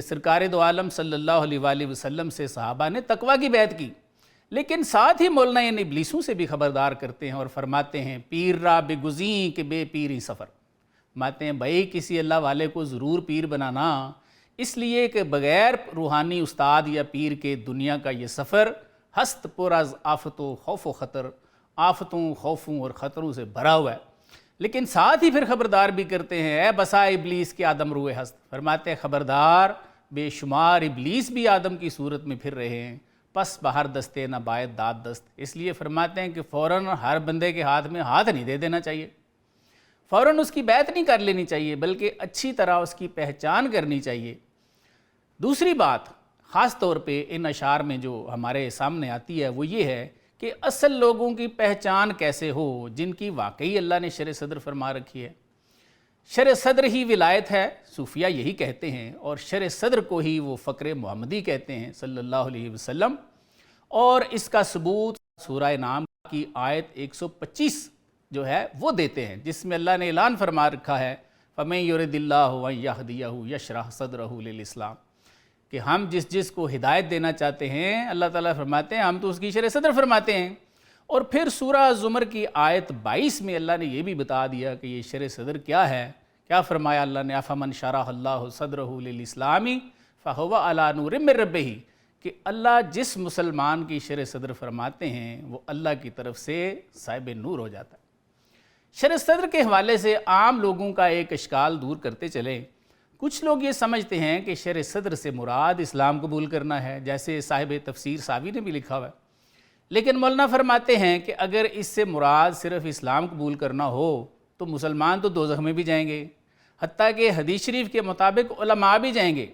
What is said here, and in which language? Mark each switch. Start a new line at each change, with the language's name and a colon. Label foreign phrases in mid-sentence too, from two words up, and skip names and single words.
Urdu: سرکار دو عالم
Arabic: صلی اللہ علیہ وآلہ وسلم
Urdu: سے صحابہ نے تقوی کی بیعت کی، لیکن ساتھ ہی مولانا ان ابلیسوں سے بھی خبردار کرتے ہیں اور فرماتے ہیں
Persian: پیر را بگزیں کہ بے پیری سفر،
Urdu: فرماتے ہیں بھائی کسی اللہ والے کو ضرور پیر بنانا، اس لیے کہ بغیر روحانی استاد یا پیر کے دنیا کا یہ سفر
Persian: ہست پر از آفت و خوف و خطر،
Urdu: آفتوں خوفوں اور خطروں سے بھرا ہوا ہے۔ لیکن ساتھ ہی پھر خبردار بھی کرتے ہیں
Persian: اے بسا ابلیس کے آدم روئے ہست،
Urdu: فرماتے ہیں خبردار بے شمار ابلیس بھی آدم کی صورت میں پھر رہے ہیں،
Persian: پس بہر دستے نہ باید داد دست،
Urdu: اس لیے فرماتے ہیں کہ فوراً ہر بندے کے ہاتھ میں ہاتھ نہیں دے دینا چاہیے، فوراً اس کی بیعت نہیں کر لینی چاہیے، بلکہ اچھی طرح اس کی پہچان کرنی چاہیے۔ دوسری بات خاص طور پہ ان اشعار میں جو ہمارے سامنے آتی ہے وہ یہ ہے کہ اصل لوگوں کی پہچان کیسے ہو جن کی واقعی اللہ نے شرع صدر فرما رکھی ہے۔ شرع صدر ہی ولایت ہے، صوفیہ یہی کہتے ہیں، اور شرع صدر کو ہی وہ فقر محمدی کہتے ہیں
Arabic: صلی اللہ علیہ وسلم،
Urdu: اور اس کا ثبوت سورہ نام کی آیت 125 جو ہے وہ دیتے ہیں، جس میں اللہ نے اعلان فرما رکھا ہے
Arabic: فَمَن يُرِدِ اللَّهُ أَن يَهْدِيَهُ يَشْرَحْ صَدْرَهُ لِلْإِسْلَامِ،
Urdu: کہ ہم جس کو ہدایت دینا چاہتے ہیں اللہ تعالیٰ فرماتے ہیں ہم تو اس کی شرع صدر فرماتے ہیں۔ اور پھر سورہ زمر کی آیت 22 میں اللہ نے یہ بھی بتا دیا کہ یہ شرع صدر کیا ہے، کیا فرمایا اللہ نے
Arabic: أَفَمَنْ شَرَحَ اللَّهُ صَدْرَهُ لِلْإِسْلَامِ فَهُوَ عَلَى نُورٍ مِّن رَبِّهِ،
Urdu: کہ اللہ جس مسلمان کی شرع صدر فرماتے ہیں وہ اللہ کی طرف سے صاحب نور ہو جاتا ہے۔ شرع صدر کے حوالے سے عام لوگوں کا ایک اشکال دور کرتے چلیں، کچھ لوگ یہ سمجھتے ہیں کہ شرع صدر سے مراد اسلام قبول کرنا ہے، جیسے صاحب تفسیر ساوی نے بھی لکھا ہوا ہے، لیکن مولانا فرماتے ہیں کہ اگر اس سے مراد صرف اسلام قبول کرنا ہو تو مسلمان تو دوزخ میں بھی جائیں گے، حتیٰ کہ حدیث شریف کے مطابق علماء بھی جائیں گے۔